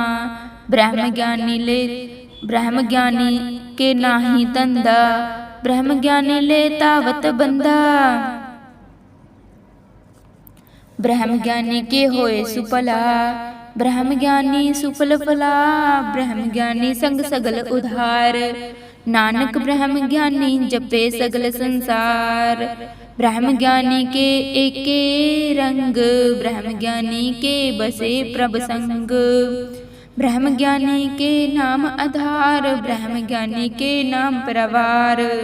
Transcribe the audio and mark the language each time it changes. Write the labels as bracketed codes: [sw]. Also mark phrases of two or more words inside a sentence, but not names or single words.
[pa] ਬ੍ਰਹਮ ਗਿਆਨੀ ਕੇ ਨਾਹੀ ਧੰਧਾ, ਬ੍ਰਹਮ ਗਿਆਨੀ ਲੇ ਤਾਵਤ ਬੰਦਾ। ਬ੍ਰਹਮ ਗਿਆਨੀ ਕੇ ਹੋਏ ਸੁਫਲਾ, ਬ੍ਰਹਮ ਗਿਆਨੀ ਸੁਫਲ ਫਲਾ। ਬ੍ਰਹਮ ਗਿਆਨੀ ਸੰਗ ਸਗਲ ਉਧਾਰ, ਨਾਨਕ ਬ੍ਰਹਮ ਗਿਆਨੀ ਜਪੇ ਸਗਲ ਸੰਸਾਰ। ਬ੍ਰਹਮ ਗਿਆਨੀ ਕੇ ਏਕੇ ਰੰਗ, ਬ੍ਰਹਮ ਗਿਆਨੀ ਕੇ ਬਸੇ ਪ੍ਰਭ ਸੰਗ। ਬ੍ਰਹਮ ਗਿਆਨੀ ਕੇ ਨਾਮ ਆਧਾਰ, ਬ੍ਰਹਮ ਗਿਆਨੀ ਕੇ ਨਾਮ ਪ੍ਰਵਾਰ।